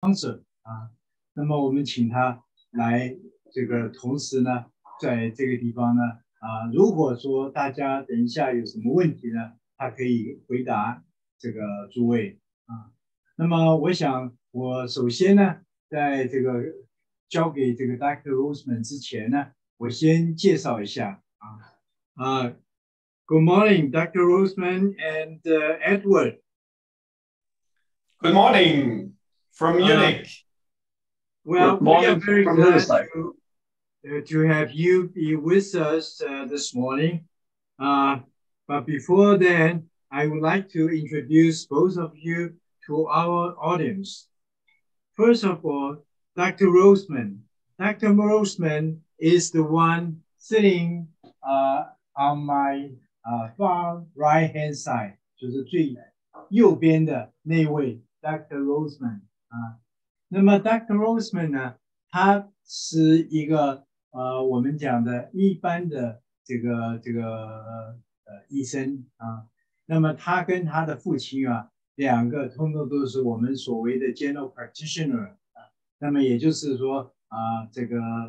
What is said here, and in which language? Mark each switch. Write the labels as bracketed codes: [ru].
[zh] sponsor 啊，那么我们请他来这个同时呢，在这个地方呢如果说大家等一下有什么问题呢，他可以回答这个诸位啊。那么我想我首先呢，在这个交给这个 Dr. Roseman 之前呢，我先介绍一下 [en] Good morning, Dr. Roseman and Edward. Good morning from Munich. Well, we are very glad to have you be with us this morning. But before then, I would like to introduce both of you to our audience. First of all, Dr. Roseman. Dr. Roseman is the one sitting on my far right-hand side, [zh] 就是最右边的那位 [en] Dr. [zh] Roseman 那么 Dr. Roseman 呢，他是一个我们讲的一般的这个医生那么他跟他的父亲两个通通都是我们所谓的 general practitioner 那么也就是说这个